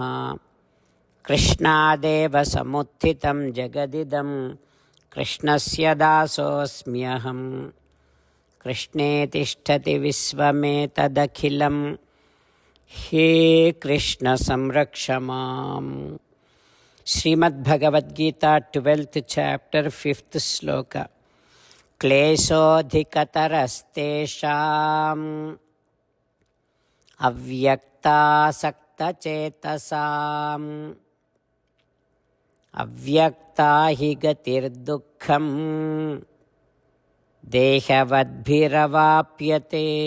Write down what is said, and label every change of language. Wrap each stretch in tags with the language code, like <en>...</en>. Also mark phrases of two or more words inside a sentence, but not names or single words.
<sa>कृष्णादेव समुत्थितं जगदिदं कृष्णस्य दासोऽस्म्यहम्. कृष्णे तिष्ठति विश्वमेतदखिलं हे कृष्ण संरक्ष माम्. श्रीमद्भगवद्गीता 12th chapter 5th श्लोक. क्लेशोऽधिकतरस्तेषाम् अव्यक्तासक्तचेतसाम् अव्यक्ता हि गतिर्दुःखम् देहवद्भिरवाप्यते.</sa>